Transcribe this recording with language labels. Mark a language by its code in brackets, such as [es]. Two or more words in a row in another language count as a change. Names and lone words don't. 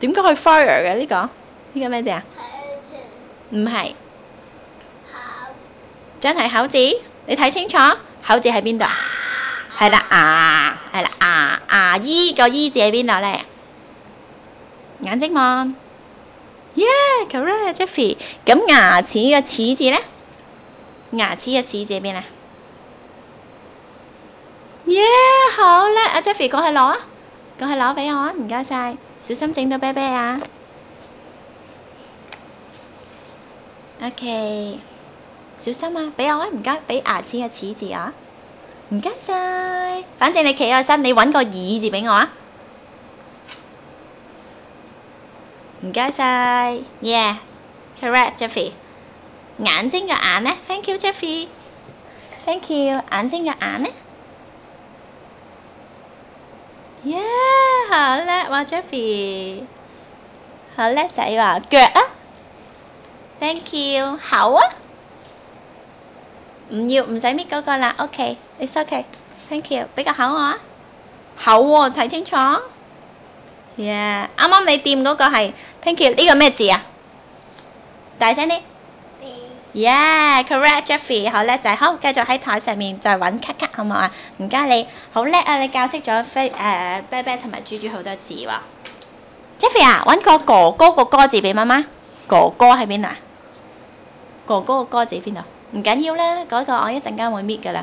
[yue] 點解係 fire 嘅呢個？呢個咩字啊？唔係，口。真係口字。你睇清楚，口字喺邊度啊？係啦，牙係啦，牙醫個醫字喺邊度咧？眼睛望。 [en] Yeah，correct Jeffy。 [yue] 咁牙齒嘅齒字咧？牙齒嘅齒字喺邊啊？Yeah，好叻！阿 Jeffy 過去攞啊，過去攞俾我啊，唔該晒，小心整到啤啤啊。OK， 小心啊，俾我啊，唔該，俾牙齒嘅齒字啊，唔該晒。反正你企喺身，你揾個耳字俾我啊，唔該晒。 [en] Yeah，correct Jeffy。 [yue] 眼睛嘅眼呢 ？ [en] Thank you Jeffy。 Thank you。 [yue] 眼睛嘅眼呢？耶，好叻喎 Jeffy，好叻仔喎，腳啊 ， [en] Thank you， [yue] 口啊，唔要唔使搣嗰個啦 ， [en] OK，it's OK，Thank you， [yue] 俾個口我啊，口喎，睇清楚，耶，啱啱你掂嗰個係 [en] Thank you， [yue] 呢個咩字啊？大聲啲。 [en] Yeah，correct Jeffy， [yue] 好叻仔，好，繼續喺台上面再揾卡卡，好唔好啊？唔該你，好叻啊！你教識咗啤啤同埋豬豬好多字喎。Jeffy 啊，揾個哥哥個哥字俾媽媽。哥哥喺邊啊？哥哥個哥字邊度？唔緊要啦，嗰個我一陣間會搣噶啦。